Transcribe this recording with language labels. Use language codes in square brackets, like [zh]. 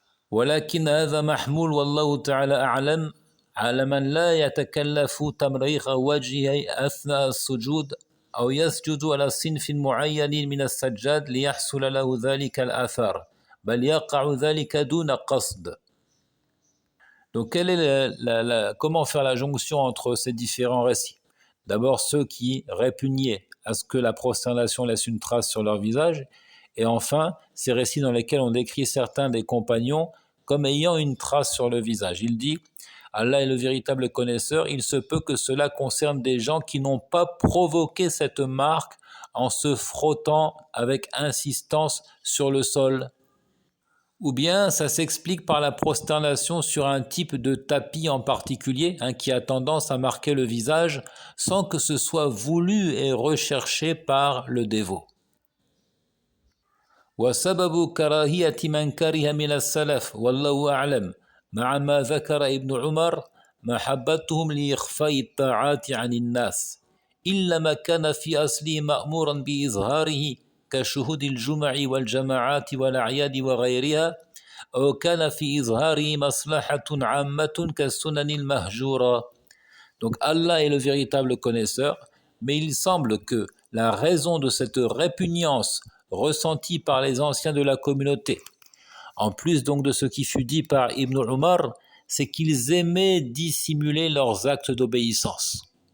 [ar] ولكن هذا محمول والله تعالى أعلم على من لا يتكلف تمريغ وجهه أثناء السجود أو يسجد على صنف معين من السجاد ليحصل له ذلك الآثار بل يقع ذلك دون قصد. [fr] Donc comment faire la jonction entre ces différents récits? D'abord ceux qui répugnaient à ce que la prosternation laisse une trace sur leur visage, et enfin ces récits dans lesquels on décrit certains des compagnons comme ayant une trace sur le visage. Il dit Allah est le véritable connaisseur, il se peut que cela concerne des gens qui n'ont pas provoqué cette marque en se frottant avec insistance sur le sol. Ou bien ça s'explique par la prosternation sur un type de tapis en particulier, qui a tendance à marquer le visage sans que ce soit voulu et recherché par le dévot. [ar] وسبب كراهية من كره من السلف والله أعلم مع ما ذكر ابن عمر محبتهم لإخفاء الطاعات عن الناس إلا ما كان في أصله مأمورا بإظهاره كشهود الجمع والجماعات والأعياد وغيرها أو كان في إظهاره مصلحة عامة كالسنن المهجورة. [fr] Donc Allah est le véritable connaisseur, mais il semble que la raison de cette répugnance ressentie par les anciens de la communauté, en plus donc de ce qui fut dit par Ibn Umar, c'est qu'ils aimaient dissimuler leurs actes d'obéissance.